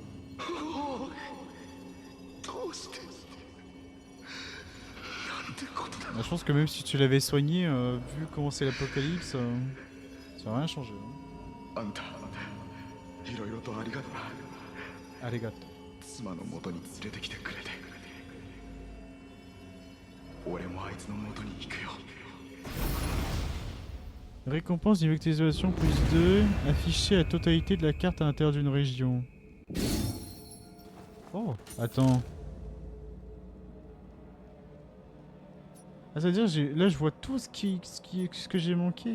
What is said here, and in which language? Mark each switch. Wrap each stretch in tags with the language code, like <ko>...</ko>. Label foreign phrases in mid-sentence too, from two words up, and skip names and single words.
<fr>Bah, je pense que même si tu l'avais soigné, vu comment c'est l'apocalypse, ça va rien changer. Hein. Arigato.</fr> <ja>妻の元に連れてきてくれて、俺もあいつの元に行くよ。</ja> <fr>Récompense niveau d'actualisation plus 2. Afficher la totalité de la carte à l'intérieur d'une région. Oh, attends. Ah, c'est-à-dire, là, je vois tout ce que j'ai manqué.</fr>